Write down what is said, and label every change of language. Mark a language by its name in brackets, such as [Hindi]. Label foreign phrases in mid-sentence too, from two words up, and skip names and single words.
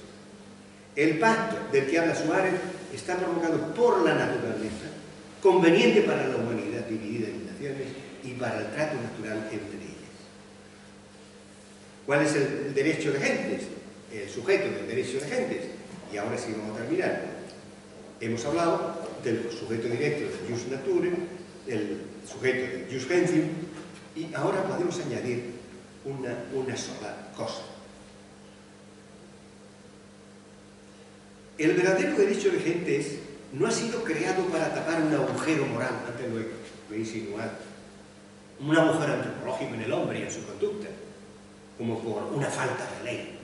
[Spanish] El pacto del que habla Suárez está provocado por la naturaleza, conveniente para la humanidad dividida en naciones y para el trato natural entre ellas. ¿Cuál es el derecho de gentes? El sujeto del derecho de gentes. Y ahora sí vamos a terminar. Hemos hablado del sujeto directo del [Latin] jus nature, [Spanish] el sujeto del [Latin] jus gentium, [Spanish] y ahora podemos añadir una sola cosa. El verdadero derecho de gentes no ha sido creado para tapar un agujero moral, antes lo he insinuado, un agujero antropológico en el hombre y en su conducta, como por una falta de ley.